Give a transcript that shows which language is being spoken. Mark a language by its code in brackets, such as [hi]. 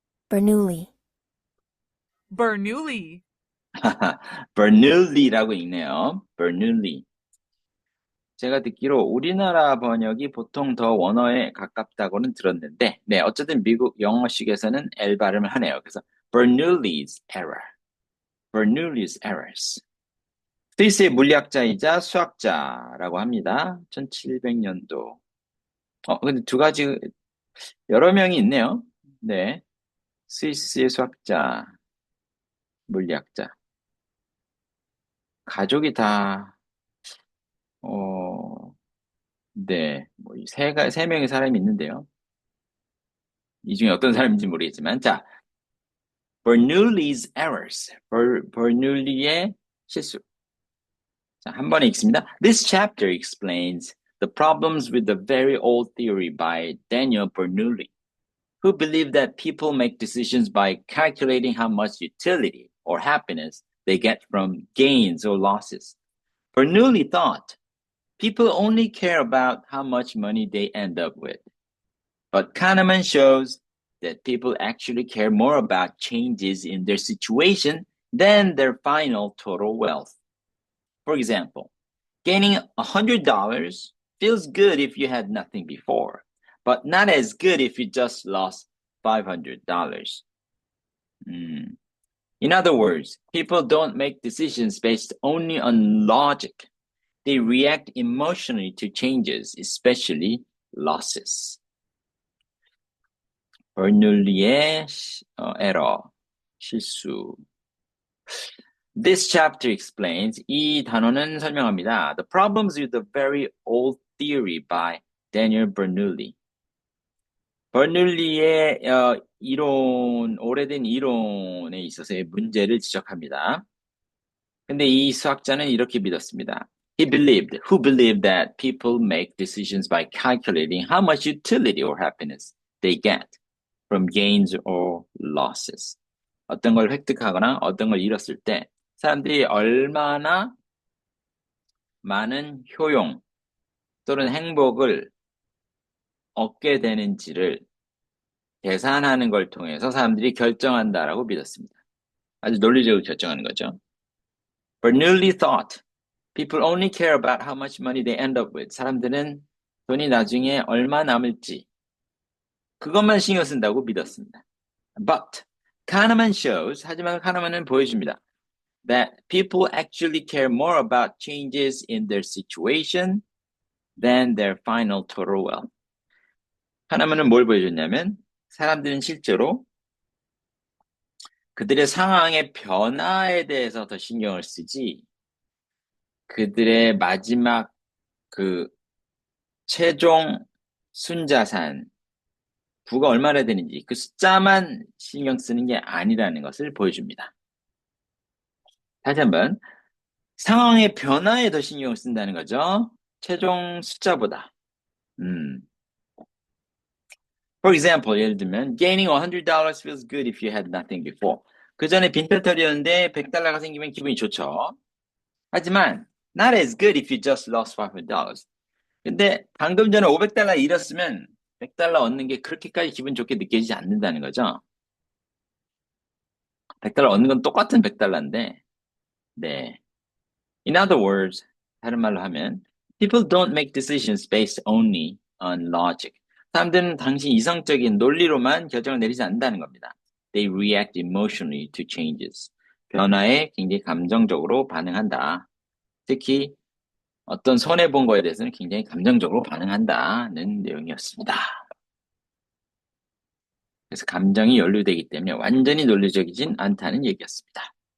[en] Bernoulli. Bernoulli. [ko] Bernoulli라고 읽네요. [en] Bernoulli. [ko] 제가 듣기로 우리나라 번역이 보통 더 원어에 가깝다고는 들었는데, 네, 어쨌든 미국 영어식에서는 L 발음을 하네요. 그래서 [en] Bernoulli's error. Bernoulli's errors. [ko] 스위스의 물리학자이자 수학자라고 합니다. 1700년도. 근데 두 가지, 여러 명이 있네요. 네. 스위스의 수학자, 물리학자. 가족이 다, 네. 세 명의 사람이 있는데요. 이 중에 어떤 사람인지 모르겠지만, 자, [en] Bernoulli's errors. [ko] Bernoulli의 실수. 자, 한 번에 읽습니다. [en] This chapter explains the problems with the very old theory by Daniel Bernoulli, who believed that people make decisions by calculating how much utility or happiness they get from gains or losses. Bernoulli thought people only care about how much money they end up with. But Kahneman shows that people actually care more about changes in their situation than their final total wealth. For example, gaining $100 feels good if you had nothing before, but not as good if you just lost $500. In other words, people don't make decisions based only on logic. They react emotionally to changes, especially losses. [ko] 버눌리의 error, 실수. [en] This chapter explains, [ko] 이 단어는 설명합니다. [en] The problems with the very old theory by Daniel Bernoulli. [ko] 버눌리의 이론, 오래된 이론에 있어서의 문제를 지적합니다. 근데 이 수학자는 이렇게 믿었습니다. [en] Who believed that people make decisions by calculating how much utility or happiness they get from gains or losses. [ko] 어떤 걸 획득하거나 어떤 걸 잃었을 때 사람들이 얼마나 많은 효용 또는 행복을 얻게 되는지를 계산하는 걸 통해서 사람들이 결정한다라고 믿었습니다. 아주 논리적으로 결정하는 거죠. [en] Bernoulli thought people only care about how much money they end up with. [ko] 사람들은 돈이 나중에 얼마 남을지 그것만 신경 쓴다고 믿었습니다. [en] But Kahneman shows, [ko] 하지만 카너만은 보여줍니다. [en] That people actually care more about changes in their situation than their final total wealth. [ko] 카너만은 뭘 보여줬냐면 사람들은 실제로 그들의 상황의 변화에 대해서 더 신경을 쓰지 그들의 마지막 그 최종 순자산 부가 얼마나 되는지 그 숫자만 신경 쓰는 게 아니라는 것을 보여줍니다. 다시 한번 상황의 변화에 더 신경을 쓴다는 거죠. 최종 숫자보다. [en] For example, [ko] 예를 들면 [en] gaining $100 feels good if you had nothing before. [ko] 그 전에 빈털털이었는데 $100가 생기면 기분이 좋죠. 하지만 [en] not as good if you just lost $500. [ko] 근데 방금 전에 $500 잃었으면 $100 얻는 게 그렇게까지 기분 좋게 느껴지지 않는다는 거죠. $100 얻는 건 똑같은 $100인데 네. [en] In other words, [ko] 다른 말로 하면 [en] people don't make decisions based only on logic. [ko] 사람들은 당시 이성적인 논리로만 결정을 내리지 않는다는 겁니다. [en] They react emotionally to changes. [ko] 변화에 굉장히 감정적으로 반응한다. 특히 어떤 손해본 거에 대해서는 굉장히 감정적으로 반응한다는 내용이었습니다. 그래서 감정이 연루되기 때문에 완전히 논리적이진 않다는 얘기였습니다.